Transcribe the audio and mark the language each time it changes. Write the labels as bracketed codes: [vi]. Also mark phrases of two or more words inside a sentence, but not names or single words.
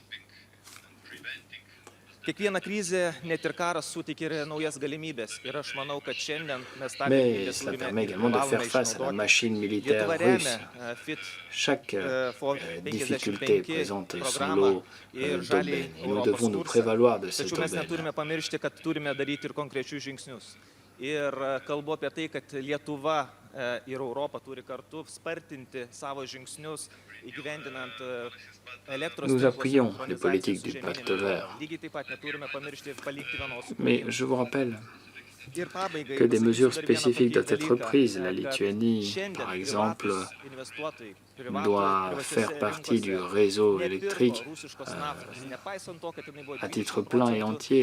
[fr] Mais cela permet également de faire face à la machine militaire russe. Chaque difficulté présente son lot d'aubaines et nous devons nous prévaloir de cette aubaine. [lt] Ir kalbu apie tai, kad Lietuva ir Europa turi kartu spartinti savo žingsnius įgyvendinant elektros. [fr] Nous appuyons les politiques du pacte vert. Mais je vous rappelle que des mesures spécifiques doivent être prises. La Lituanie, par exemple, doit faire partie du réseau électrique à titre plein et entier.